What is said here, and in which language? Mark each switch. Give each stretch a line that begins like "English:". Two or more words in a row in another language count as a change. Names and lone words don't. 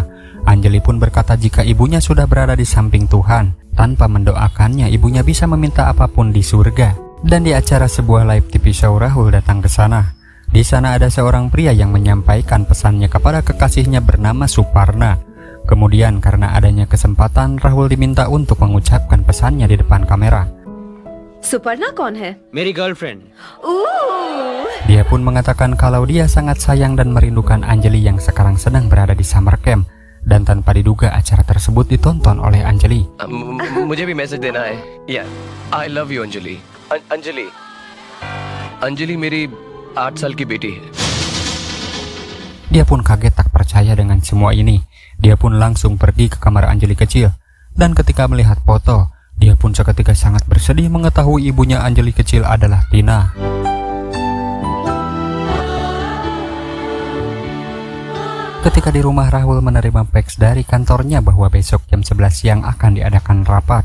Indonesian: Anjali pun berkata jika ibunya sudah berada di samping Tuhan, tanpa mendoakannya ibunya bisa meminta apapun di surga. Dan di acara sebuah
English: live TV show
Indonesian: Rahul datang ke sana. Di sana ada seorang pria yang menyampaikan pesannya kepada kekasihnya bernama Suparna. Kemudian karena adanya kesempatan Rahul diminta untuk mengucapkan pesannya di depan kamera.
Hindi: सुपर्णा कौन है? मेरी गर्लफ्रेंड।
Indonesian: Dia pun mengatakan kalau dia sangat sayang dan merindukan Anjali yang sekarang sedang berada di
English: summer camp.
Indonesian: Dan tanpa diduga acara tersebut ditonton oleh Anjali.
Hindi: मुझे भी मैसेज देना है। या
English: I love you
Hindi: अंजलि। अंजलि अंजलि मेरी 8 साल की बेटी है।
Indonesian: Dia pun kaget tak percaya dengan semua ini. Dia pun langsung pergi ke kamar Anjali kecil. Dan ketika melihat foto, dia pun seketika sangat bersedih mengetahui ibunya Anjali kecil adalah Tina. Ketika di rumah Rahul menerima fax dari kantornya bahwa besok jam 11 siang akan diadakan rapat.